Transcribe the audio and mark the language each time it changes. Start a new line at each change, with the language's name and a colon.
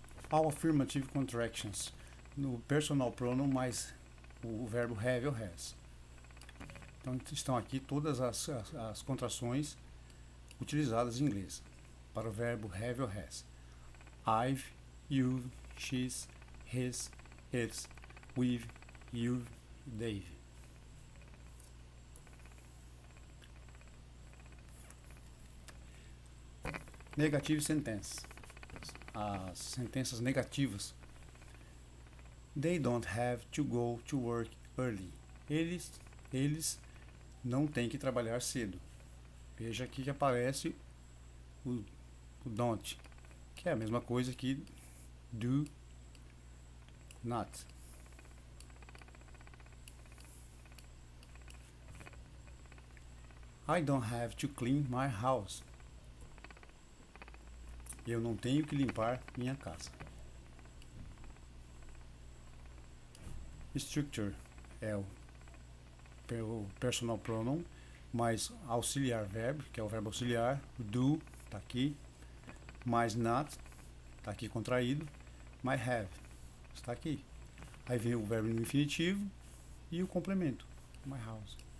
English: All affirmative contractions no personal pronoun
Portuguese: mais o verbo
English: have
Portuguese: ou
English: has. Então estão aqui todas as contrações utilizadas em inglês para o verbo have ou has. I've, you've, she's, his, it's, we've, you've, they've. Negative sentence.
Portuguese: As sentenças negativas.
English: They don't have to go to work early.
Portuguese: Eles não têm que trabalhar cedo. Veja aqui que aparece o don't, que é a mesma coisa que do not.
English: I don't have to clean my house.
Portuguese: Eu não tenho que limpar minha casa. Structure é o personal pronoun mais auxiliar verbo, que é o verbo auxiliar. Do está aqui, mais not está aqui contraído, mais have está aqui. Aí vem o verbo no infinitivo e o complemento, my house.